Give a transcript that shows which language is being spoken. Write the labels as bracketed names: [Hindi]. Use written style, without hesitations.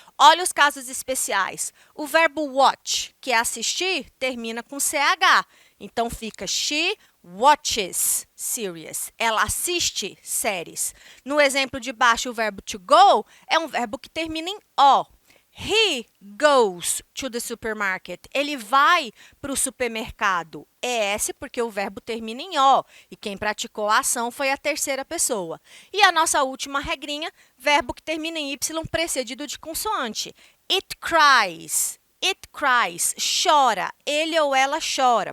[Portuguese] Olha os casos especiais. O verbo watch, que é assistir, termina com CH. Então, fica [English] she watches series. [Portuguese] Ela assiste séries. No exemplo de baixo, o verbo to go é um verbo que termina em O. [English] He goes to the supermarket. [Portuguese] Ele vai para o supermercado. ES, porque o verbo termina em O. E quem praticou a ação foi a terceira pessoa. E a nossa última regrinha, verbo que termina em Y precedido de consoante. [English] It cries. It cries, [Portuguese] chora, ele ou ela chora.